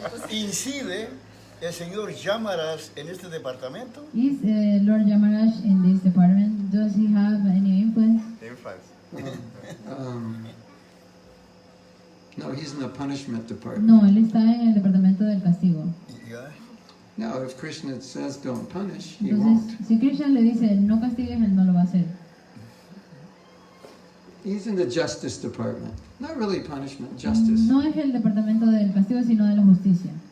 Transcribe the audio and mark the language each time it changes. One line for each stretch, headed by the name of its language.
Spanish: Incide el señor Yamarás en este departamento.
English: Is Lord Yamaraj in this department? Does he have any influence? Influence. No, he's in the punishment department.
Spanish: No, él está en el departamento del castigo. Ya.
English: Now, if Krishna says don't punish, he
Spanish: Entonces,
English: won't.
Spanish: si Krishna le dice no castigues, él no lo va a hacer.
English: He's in the justice department. Not really punishment, justice.
Spanish: No es el departamento del castigo, sino de la justicia.